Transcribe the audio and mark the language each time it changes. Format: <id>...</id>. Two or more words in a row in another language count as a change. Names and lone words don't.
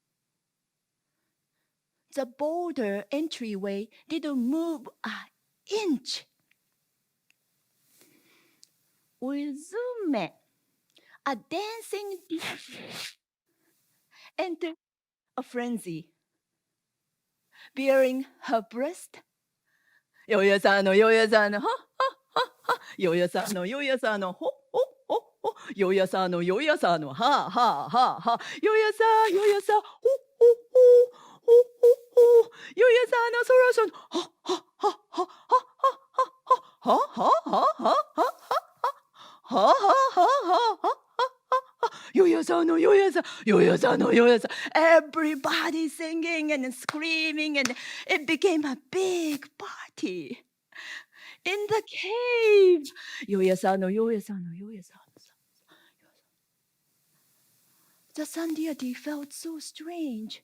<en>The boulder entryway didn't move an inch. Uzume, a dancing beast, entered a frenzy, bearing her breast. Yoyasano, yoyasano, ha, ha, ha, ha. Yoyasano, yoyasano, ho, ho, ho, ho. Yoyasano, yoyasano, ha, ha, ha, ha. Yoyasa, yoyasa, ho, ho, ho, ho, ho, ho. Yoyasano, SaraSolo, ha, ha, ha, ha, ha, ha, ha, ha, ha, ha, ha, ha, ha. Ha ha ha ha ha ha. Yoyasano, yoyasa, yoyasano, yoyasa. Everybody singing and screaming, and it became a big party in the cave. Yoyasano, yoyasano, yoyasano. The sun deity felt so strange.</en>